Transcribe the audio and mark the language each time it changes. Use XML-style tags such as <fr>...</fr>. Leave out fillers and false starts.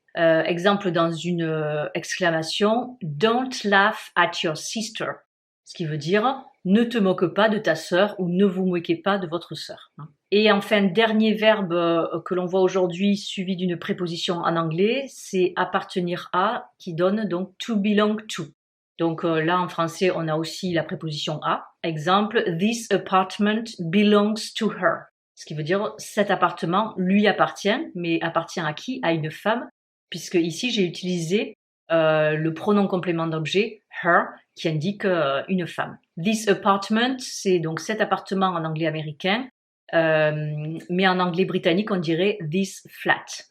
<fr>Exemple dans une exclamation,</fr> <en>don't laugh at your sister,</en> <fr>ce qui veut dire ne te moque pas de ta sœur ou ne vous moquez pas de votre sœur. Et enfin, dernier verbe que l'on voit aujourd'hui suivi d'une préposition en anglais, c'est appartenir à, qui donne donc</fr> <en>to belong to.</en> <fr>Donc là en français, on a aussi la préposition à. Exemple,</fr> <en>this apartment belongs to her.</en> <fr>Ce qui veut dire cet appartement lui appartient, mais appartient à qui? À une femme, puisque ici j'ai utilisé le pronom complément d'objet her qui indique une femme.</fr> <en>This apartment,</en> <fr>c'est donc cet appartement en anglais américain, mais en anglais britannique on dirait</fr> <en>this flat.</en>